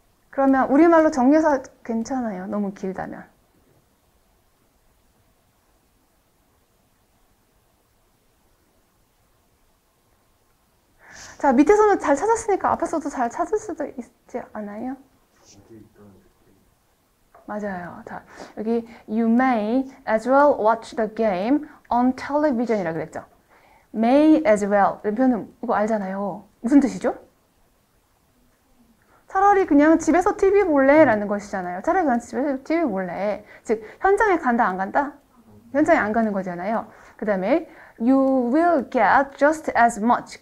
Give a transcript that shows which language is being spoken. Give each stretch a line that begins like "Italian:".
Korean: 그러면 우리말로 정리해서 괜찮아요. 너무 길다면. 자, 밑에서는 잘 찾았으니까 앞에서도 잘 찾을 수도 있지 않아요? 맞아요. 자, 여기
English: You may as well watch the game on television
Korean: 이라고 그랬죠.
English: May as well
Korean: 이런 표현은 이거 알잖아요. 무슨 뜻이죠? 차라리 그냥 집에서 TV 볼래 라는 것이잖아요. 차라리 그냥 집에서 TV 볼래. 즉 현장에 간다 안 간다? 현장에 안 가는 거잖아요. 그 다음에
English: You will get just as much.